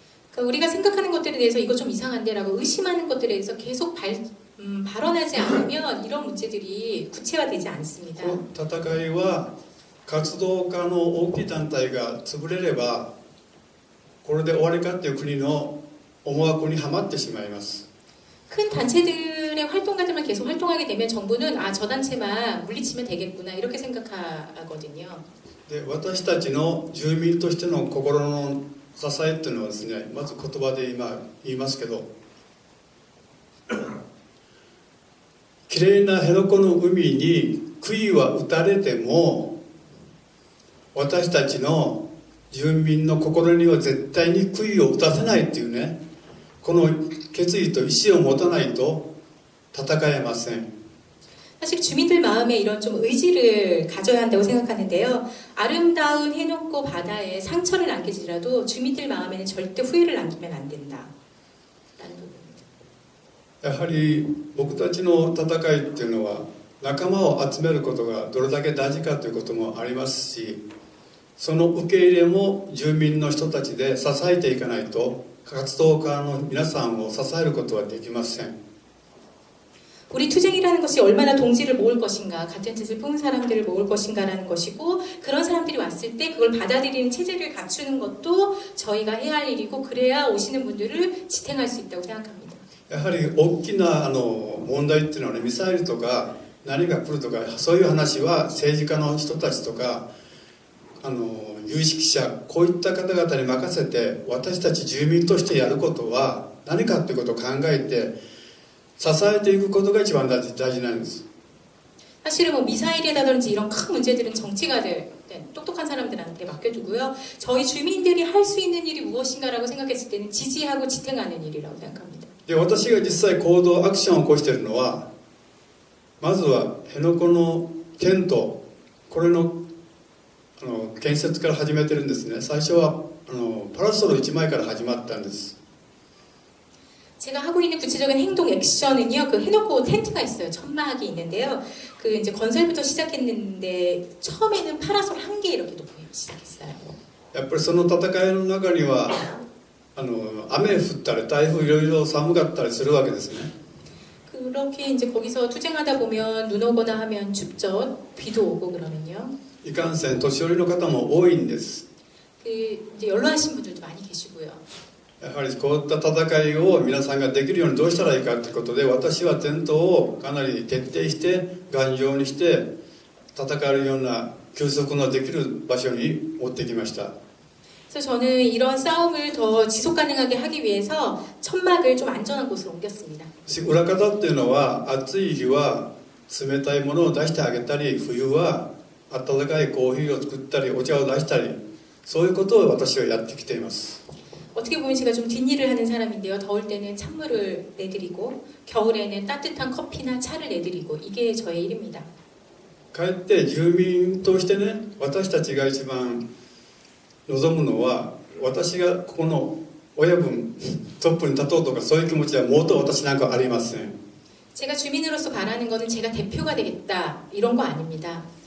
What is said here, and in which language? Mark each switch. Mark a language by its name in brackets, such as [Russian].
[Korean] 그러니까 우리가 생각하는 것들에 대해서 이거 좀 이상한데라고 의심하는 것들에 대해서 계속 발언하지 않으면 이런 문제들이 구체화되지 않습니다. [Japanese] この戦いは活動家の大きい団体が潰れればこれで終わりかっていう国の思惑にはまってしまいます。 [Korean] 큰 단체들의 활동가들만 계속 활동하게 되면 정부는 아, 저 단체만 물리치면 되겠구나 이렇게 생각하거든요. [Japanese] で私たちの住民としての心の支えっていうのはですね、まず言葉で今言いますけど、きれいな辺野古の海に杭は打たれても私たちの住民の心には絶対に杭を打たせないっていうね、この決意と意志を持たないと戦えません。 [Korean] 사실 주민들 마음에 이런 좀 의지를 가져야 한다고 생각하는데요. 아름다운 해놓고 바다에 상처를 남기지라도 주민들 마음에는 절대 후회를 남기면 안 된다. 라는 부분입니다. [Japanese] やはり僕たちの戦いっていうのは仲間を集めることがどれだけ大事かということもありますし、その受け入れも住民の人たちで支えていかないと活動家の皆さんを支えることはできません。 [Korean] 우리 투쟁이라는 것이 얼마나 동지를 모을 것인가, 같은 뜻을 품은 사람들을 모을 것인가라는 것이고, 그런 사람들이 왔을 때 그걸 받아들이는 체제를 갖추는 것도 저희가 해야 할 일이고, 그래야 오시는 분들을 지탱할 수 있다고 생각합니다. [Japanese] やはり大きな問題っていうのはね、ミサイルとか何が来るとかそういう話は政治家の人たちとか有識者こういった方々に任せて、私たち住民としてやることは何かということを考えて支えていくことが一番大事なんです。 [Korean] 사실은 뭐 미사일이라든지 이런 큰 문제들은 정치가들, 똑똑한 사람들한테 맡겨두고요. 저희 주민들이 할 수 있는 일이 무엇인가라고 생각했을 때는 지지하고 지탱하는 일이라고 생각합니다. [Japanese] で私が実際行動アクションを起こしているのは、まずは辺野古のテントこれの建設から始めてるんですね。最初はパラソル1枚から始まったんです。 [Korean] 제가 하고 있는 구체적인 행동 액션은요, 그 해놓고 텐트가 있어요. 천막이 있는데요. 그 이제 건설부터 시작했는데 처음에는 파라솔 1개 이렇게 놓고 시작했어요. [Japanese] やっぱりその戦いの中には雨降ったり台風いろいろ寒かったりするわけですね。 [Korean] 그렇게 이제 거기서 투쟁하다 보면 눈 오거나 하면 춥죠. 비도 오고 그러면요. [Japanese] いかんせん年寄りの方も多いんです。 [Korean] 그 이제 연로하신 분들도 많이 계시고요. [Japanese] やはりこういった戦いを皆さんができるようにどうしたらいいかということで、私はテントをかなり徹底して頑丈にして戦えるような休息のできる場所に持ってきました。 [Korean] 그래서 저는 이런 싸움을 더 지속 가능하게 하기 위해서 천막을 좀 안전한 곳으로 옮겼습니다. [Japanese] 裏方っていうのは暑い日は冷たいものを出してあげたり、冬は温かいコーヒーを作ったりお茶を出したり、そういうことを私はやってきています。 [Korean] 어떻게 보면 제가 좀 뒷일을 하는 사람인데요. 더울 때는 찬물을 내드리고 겨울에는 따뜻한 커피나 차를 내드리고 이게 저의 일입니다. [Japanese] かえって住民としてね、私たちが一番望むのは、私がここの親分トップに立とうとかそういう気持ちはもっと私なんかありません。 [Korean] 제가 주민으로서 바라는 거는 제가 대표가 되겠다 이런 거 아닙니다.